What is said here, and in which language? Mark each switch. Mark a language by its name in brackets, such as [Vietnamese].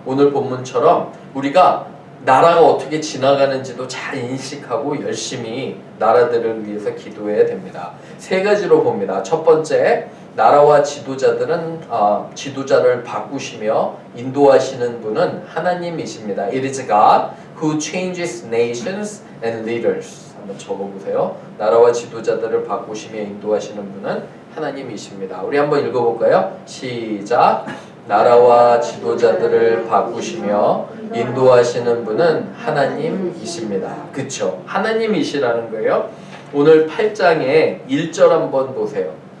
[Korean] 오늘 본문처럼 우리가 나라가 어떻게 지나가는지도 잘 인식하고 열심히 나라들을 위해서 기도해야 됩니다. 세 가지로 봅니다. 첫 번째, 나라와 지도자들은 지도자를 바꾸시며 인도하시는 분은 하나님이십니다. [English] It is God who changes nations and leaders. [Korean] 한번 적어보세요. 나라와 지도자들을 바꾸시며 인도하시는 분은 하나님이십니다. 우리 한번 읽어볼까요? 시작. 나라와 지도자들을 바꾸시며 인도하시는 분은 하나님이십니다. 그쵸? 하나님이시라는 거예요. 오늘 8장에 1절 한번 보세요.